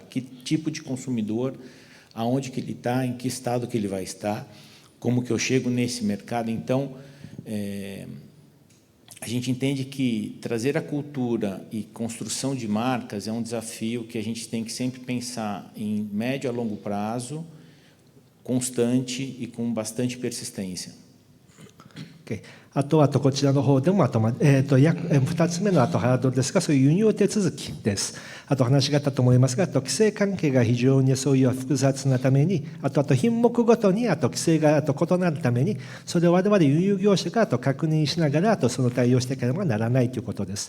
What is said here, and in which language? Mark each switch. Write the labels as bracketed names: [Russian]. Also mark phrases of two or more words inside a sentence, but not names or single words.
[Portuguese] Que tipo de consumidor, aonde que ele está, em que estado que ele vai estar, como que eu chego nesse mercado. Então, a gente entende que trazer a cultura e construção de marcas é um desafio que a gente tem que sempre pensar em médio a longo prazo, constante e com bastante persistência. Okay. [Japanese] あとこちらの方でも2つ目のハードルですが、そういう輸入手続きです。あと話があったと思いますが、規制関係が非常にそういう複雑なために、あと品目ごとに規制が異なるために、それを我々輸入業者が確認しながらその対応していかねばならないということです。